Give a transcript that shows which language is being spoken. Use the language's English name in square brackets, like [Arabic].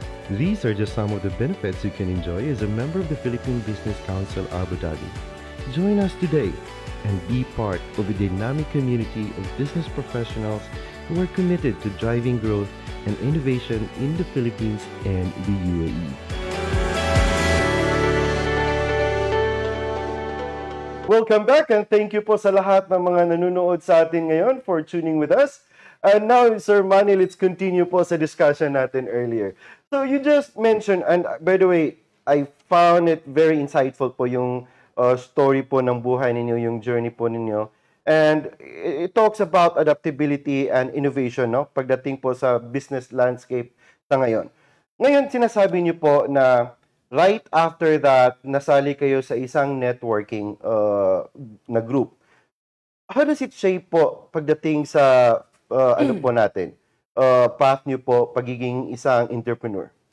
[English] These are just some of the benefits you can enjoy as a member of the Philippine Business Council Abu Dhabi. Join us today and be part of a dynamic community of business professionals who are committed to driving growth and innovation in the Philippines and the UAE. Welcome back and thank you [Filipino] po sa lahat ng mga nanonood sa atin ngayon [English] for tuning with us. And now, Sir Manny, let's continue [Filipino] po sa [English] discussion [Filipino] natin [English] earlier. So you just mentioned, and by the way, I found it very insightful [Filipino] po yung story po ng buhay ninyo, yung journey po ninyo. [English] And it talks about adaptability and innovation, no? [Filipino] Pagdating po sa business landscape sa ngayon. Ngayon, sinasabi niyo po na [English] right after that, [Filipino] nasali kayo sa isang networking na group. [English] How does it shape [Filipino] po pagdating sa ano po natin, path niyo po pagiging isang entrepreneur?